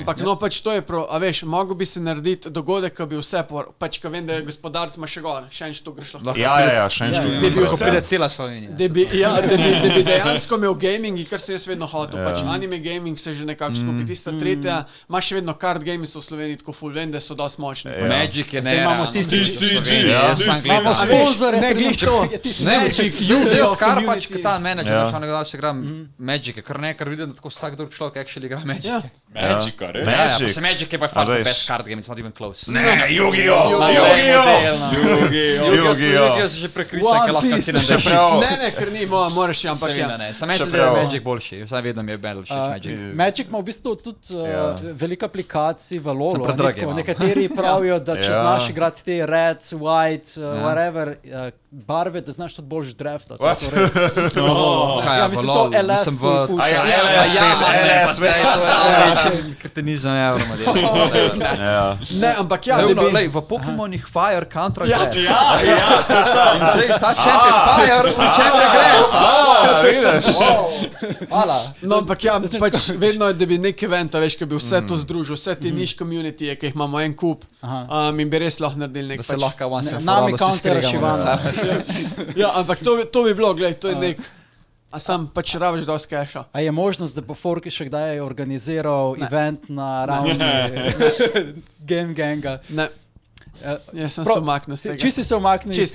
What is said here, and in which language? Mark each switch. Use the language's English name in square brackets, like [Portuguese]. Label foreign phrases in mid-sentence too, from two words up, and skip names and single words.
[Slovenian] Ampak no, pač to je a veš, mogo bi se narediti dogodek, ko bi vse, pač ko vem, da je gospodarc ima še gor, še en štuk greš lahko. Ja, še en štuk. Da bi Ko vse, pride cela Slovenija. da bi dejansko imel gaming, kar se jaz vedno hotel, pač [English] anime gaming [Slovenian] se že nekako skupi, tista tretja, ima še vedno [English] card games [Slovenian] v Sloveniji, tako full, vem, da so dosti močni. Magic je ne. Zdaj imamo tisti- Imamo A veš, sponzore. ne, glih to. Magic, [English] User of [Slovenian] kar pač, community. ki ta menedžer, Ja. šel nekdaj se igra Magic, kar nekaj vidim, da tako vsak drug človek actually igra Magic. Ja. Magic, res? Ja, pa Magic. se Magic je [English] by far [Slovenian] A the veš. [English] best card game, it's not even close. [Slovenian] Ne, Yu-Gi-Oh! Yu-Gi-Oh! se že prekrisal, ker lahko One Piece. ti ne Še daš. prav. Ne, ker ni, moraš, ampak Seveda ja. ne, sam meni se zdi, Čeprav- da je Magic boljši, vsaj vedno mi je boljši Magic. Magic ima v bistvu tudi veliko aplikacij v LoLu. Sem predragi malo. Nekateri pravijo, da če Ja. znaš igrati te [English] reds, white, whatever, [Slovenian] barve, da znaš tudi boljši draft. What? Kaj, Ja, v mislim, LoL, to LS mislim, [English] full push. [Slovenian] Ja, kretenizem je Ne, ampak ja, da bi... v Pokémonih [English] Fire Counter [Slovenian] Ja, Grass. In zdaj ta champion Fire, champion Grass. Vidiš? Hvala. No, ampak ja, pač vedno je, da bi nek event, a veš, ki bi vse to združil, vse te niš community, ki jih imamo en kup, in bi res lahko naredili nek Da se lahko [English] once and for [Slovenian] Nami all vsi counter skregamo. Shivana. Ja, ampak to bi bilo, glej, to je nek... A sam pač rabiš dosti cash-a. A je možnost, da bo Forky še kdaj organiziral event na ravni Game Ganga? Ne. Jaz sem se umaknil z tega. Čisti se umaknil iz